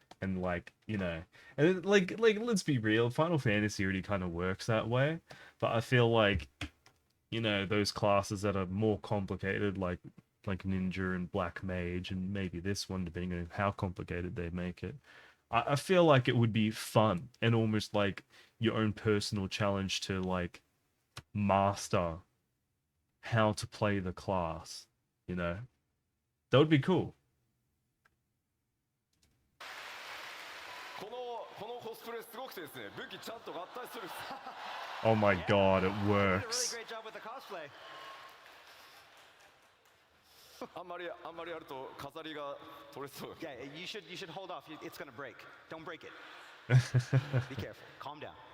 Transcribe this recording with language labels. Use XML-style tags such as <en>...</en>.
<en>And like, you know, and like let's be real, Final Fantasy already kind of works that way, but I feel like, you know, those classes that are more complicated, like Ninja and Black Mage, and maybe this one, depending on how complicated they make it, I feel like it would be fun and almost like your own personal challenge to like master how to play the class, you know? That would be cool.</en> <ja>このコスプレすごくてですね、武器ちゃんと合体するんです。</ja> <en>Oh my god, it You did a really works. great job with the cosplay.</en> <ja>あんまりやると飾りが取れそう。</ja> <en>Yeah, you should hold off. It's gonna break. Don't break it. Be careful. Calm down.</en>